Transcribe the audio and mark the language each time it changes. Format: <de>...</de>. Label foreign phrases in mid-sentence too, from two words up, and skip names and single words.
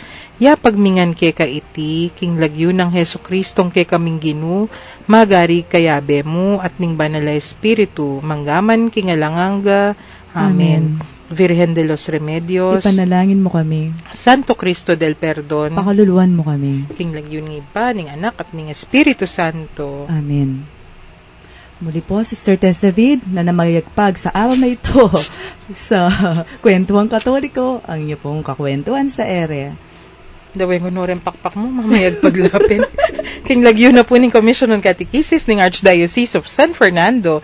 <pam>Ya pagmingan keka iti, king lagyo ng Heso Kristong kekaming ginu, magari kayabe mo at ning banala Espiritu, manggaman king alanganga.</pam> <es>Amen. Virgen de los Remedios,</es> <tl>Ipanalangin mo kami.</tl> <es>Santo Cristo del Perdon,</es> <pam>Pakaluluan mo kami. king lagyo ng iba, ning anak at ning Espiritu Santo. Amen.</pam> <tl>Muli po, Sister Tess David, na namayagpag sa araw na ito sa Kwentuhan Katoliko, ang iyo pong kakwentuhan sa ere.</tl> <pam>Daway ko norem pakpak mo, mamayag paglapin. King lagyo na po ng Commission on Catechesis ng Archdiocese of San Fernando.</pam>